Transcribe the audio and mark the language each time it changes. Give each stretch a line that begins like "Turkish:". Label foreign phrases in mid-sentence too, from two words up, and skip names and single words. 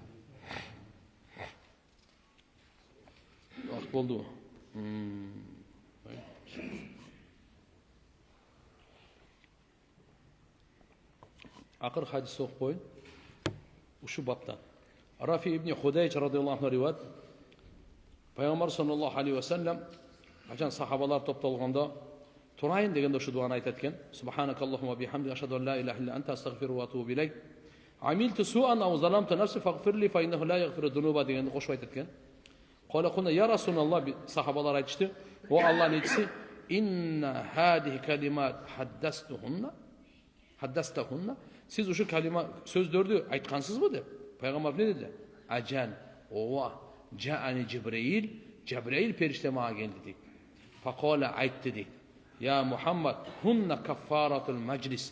Kyrgyz: Вакыт болду. Акыр хадис окуп коюн. Ушу баптан. Рафи ибн Худайч
Arabic: رضي الله عنه
Kyrgyz: риваят. Пайгамбар
Arabic: صلى الله عليه وسلم
Kyrgyz: качан сахабалар топтолгондо турайын дегенде ушу дуаны айтат экен.
Arabic: سبحانك اللهم بحمدك أشهد أن لا إله إلا أنت أستغفر وأتوب إليك. عملت سوءا أو ظلمت نفسي فاغفر لي فإنه لا يغفر الذنوب
Kyrgyz: дегенде кошуп айтат экен.
Arabic: قال كنا يا رسول الله,
Kyrgyz: сахабалар айтышты. О Аллахтын элчиси,
Arabic: إن هذه كلمات أحدثتهن.
Kyrgyz: Сиз ушу калима сөздөрдү айткансызбы деп. Пайгамбар эмне деди? Ажан, ооба, жаани Жабраил периште мага келди дейт. Факала айтты дейт.
Arabic: يا محمد، هن كفارة المجلس.